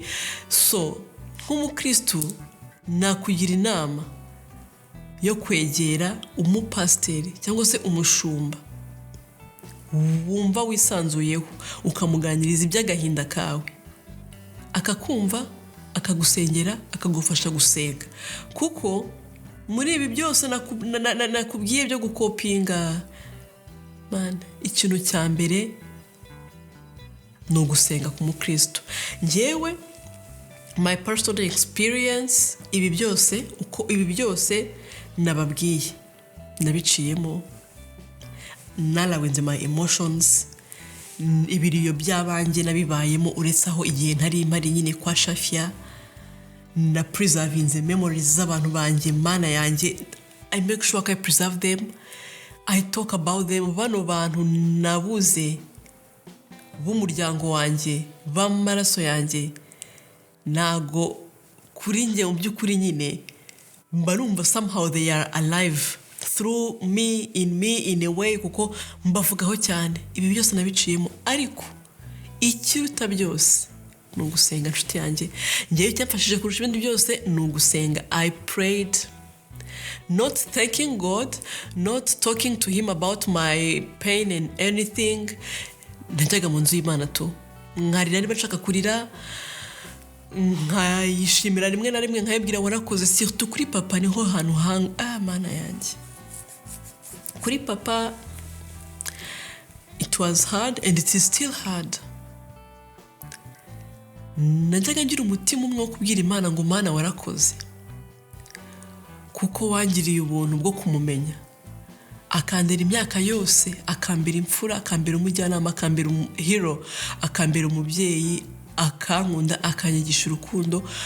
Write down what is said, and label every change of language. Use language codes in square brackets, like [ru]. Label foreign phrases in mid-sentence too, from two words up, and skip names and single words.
[rw] So nk'umukristo nakugira inama yo kwegera umupasiteri cyangwa se umushumba wumva wisanzuyeho, ukamuganiriza iby'agahinda kawe, akakumva, akagusengera, akagufasha gusenga. Kuko muri ibi byose nakubwiye byo gukopinga, man, ikintu cya mbere ni ugusenga ku mukristo. [en] Njyewe my personal experience, [rw] ibi byose nababwiye, nabiciyemo, narawenze [en] my emotions, [rw] ibiriyo by'abanjye nabibayemo, uretse aho igihe ntari mpari nyine kwa Shafia, na preservinze memories z'abantu banjye, mana yanjye. [en] I make sure I preserve them, I talk about them. [rw] Bano bantu nabuze b'umuryango wanjye, b'amaraso yanjye, nago kuri njye mu by'ukuri nyine mba numva [en] somehow they are alive through me, in a way, [rw] kuko mbavugaho cyane. Ibi byose nabiciyemo, ariko ikiruta byose ni ugusenga. Nshuti yanjye, njyewe cyamfashije kurusha ibindi byose ni ugusenga. [en] I prayed, not thanking God, not talking to him about my pain and anything. [rw] Najyaga mu nzu y'Imana tu, nkarira niba nshaka kurira, nkayishimira rimwe na rimwe, nkayibwira warakoze. Surtout kuri papa niho hantu mana yanjye. Kuri papa [en] it was hard and it is still hard. [rw] Najyaga ngira umutima umwe wo kubwira Imana ngo Mana warakoze, kuko wangiriye ubuntu bwo kumumenya, akandera imyaka yose, akambera imfura, akambera umujyanama, akambera hero, akambera umubyeyi, akankunda, akanyigisha urukundo.